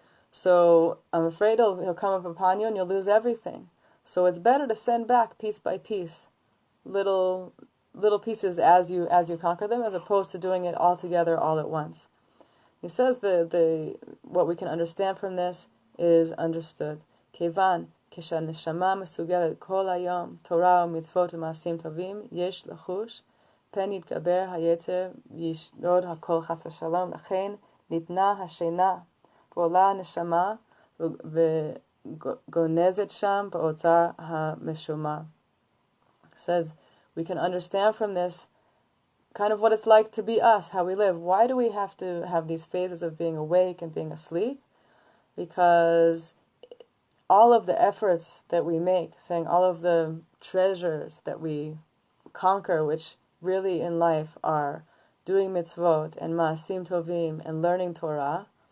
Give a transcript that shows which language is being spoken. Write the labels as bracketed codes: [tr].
[en] So I'm afraid he'll come up upon you and you'll lose everything. So it's better to send back piece by piece, little pieces as you conquer them, as opposed to doing it all together all at once. He says the what we can understand from this is understood. [he] Kevan כשהנשמה מסוגלת כל היום תורה ומצוות ומעשים טובים, יש לחוש, פן יתגבר היצר וישדוד הכל חס ושלום, לכן ניתנה השינה, ועולה הנשמה וגונזת שם באוצר המשומר. [en] Says we can understand from this kind of what it's like to be us, how we live. Why do we have to have these phases of being awake and being asleep? Because all of the efforts that we make, saying all of the treasures that we conquer, which really in life are doing mitzvot and ma'asim tovim and learning Torah,